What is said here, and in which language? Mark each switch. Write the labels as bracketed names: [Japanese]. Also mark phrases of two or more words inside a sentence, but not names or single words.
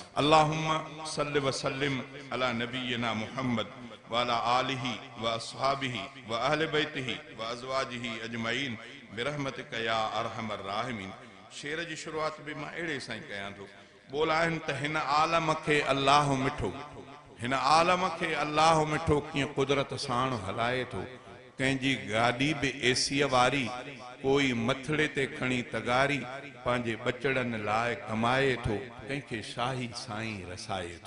[Arabic] اللهم صل و سلم على نبينا محمد و على آله و أصحابه و أهل بيته و أزواجه أجمعين برحمتك يا أرحم الراحمين. [Sindhi] शेर जी शुरुआत भी मां अहिड़े सां ई कयां थो। बोल आहिनि त हिन आलम खे अल्लाह मिठो, हिन आलम खे अल्लाह मिठो कीअं कुदरत साण हलाए थो। कंहिंजी गाॾी बि एसीअ वारी, कोई मथड़े ते खणी तगारी, पंहिंजे बचड़नि लाइ कमाए थो, कंहिंखे शाही साईं रसाए थो।